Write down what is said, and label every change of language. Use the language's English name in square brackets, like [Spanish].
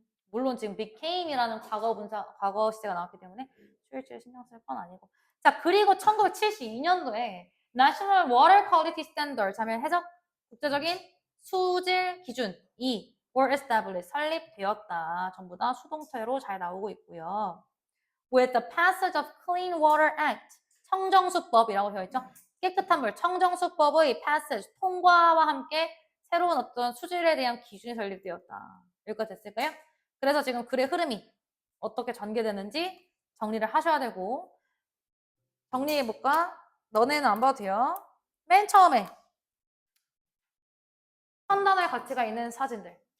[Korean] 물론 지금 became이라는 과거 시제가 나왔기 때문에 출일치를 신경 쓸 건 아니고. 자, 그리고 1972년도에 National Water Quality Standards 하면 해적 국제적인 수질 기준이 [English] were established, [Korean] 설립되었다. 전부 다 수동태로 잘 나오고 있고요. [English] With the passage of Clean Water Act, [Korean] 청정수법이라고 되어 있죠. 깨끗한 물, 청정수법의 passage, 통과와 함께 새로운 어떤 수질에 대한 기준이 설립되었다. 여기까지 됐을까요? 그래서 지금 글의 흐름이 어떻게 전개되는지 정리를 하셔야 되고, 정리해볼까? 너네는 안 봐도 돼요. 맨 처음에 판단할 가치가 있는 사진들.